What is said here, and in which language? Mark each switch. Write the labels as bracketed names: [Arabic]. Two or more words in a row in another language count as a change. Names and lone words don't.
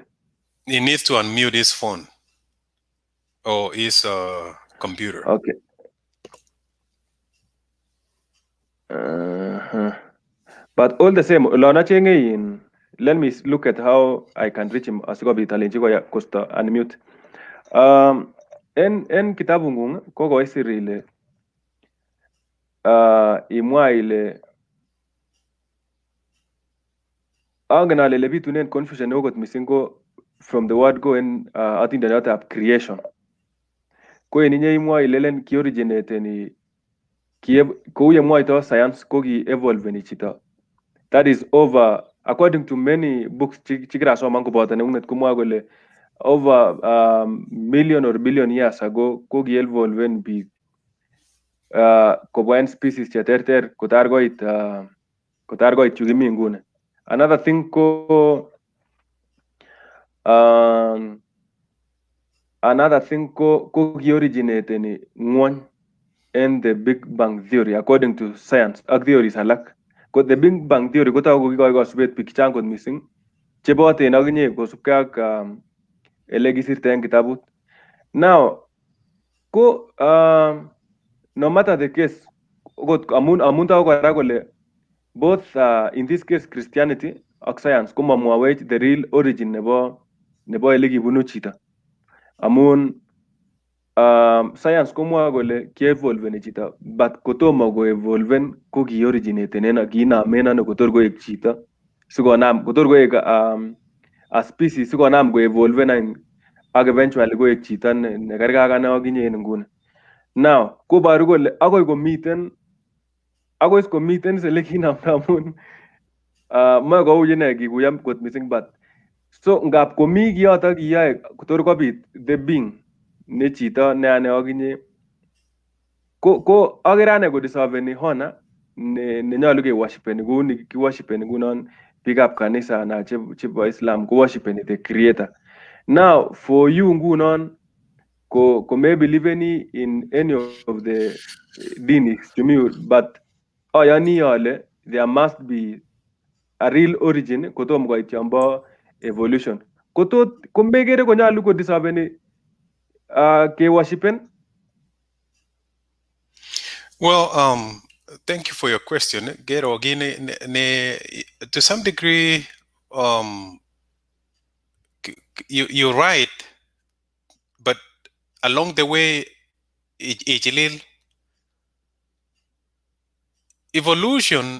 [English] He needs to unmute his phone or his computer. Okay. But all the same, let me look at how I can reach him. [Kalenjin] Asikobit alenji ya Costa unmute. En kitabu ngung koko isir ile imwa ile angen ale le bitunen confusion okot missing ko [English] from the word go [Kalenjin] en atindonotab creation. Ko en inye imwa ile len ki originate ni kou ye mwaito science ko ki evolve ni chito. [English] That is over, according to many books [Kalenjin] chikirasoman koboto nengunget komwa kole [English] over million or billion years ago [Kalenjin] ko ki evolve en biik kobwa en species cheterter kotar koit yu kimi nguni. [English] Another thing [Kalenjin] ko um, ki-originate ni ngwony [English] and the Big Bang Theory according to science [Kalenjin] ak theories alak. Ko the Big Bang Theory kotoku kikoi kosubet biik chechang kot missing cheboten akinye kosubkei ak ele kisirta en kitabut. Now ko [English] no matter the case [Kalenjin] okot amun toku kora kole [English] both in this case [Kalenjin] Christianity ak science ko mamwawech [English] the real origin [Kalenjin] nebo ele kibunu chito. Amun science komwoe kole kievolveni chito but kotomo koevolven ko ki-originaten kiinamen ano kotor koek chito sikonam kotor koek a species sikonam koevolven any ak eventually koek chito nekergei ak ane akinye en nguni. Now koboru kole akoi komiten ele kinamda amun moe kou ine kikuyo kot missing but so ngap komi kiyoto kiyoe kotor kobit [English] the being [Kalenjin] ne chito ne ane akinye ko akere ane kodeserveni honor nenyolu keworshipeni kou ni kiworshipeni ngunon biikab kanisa na chebo Islam koworshipeni [English] the creator. Now for you [Kalenjin] ngunon ko mebelieveni [English] in any of the deities to me but [Kalenjin] ayani ale [English] there must be a real origin [Kalenjin] kotom koit yombo [English] evolution. [Kalenjin] Ko mbekere konyolu kodeserveni keworshipen. [English] Well, thank you for your question. Gero, to some degree, you're right, but along the way, evolution.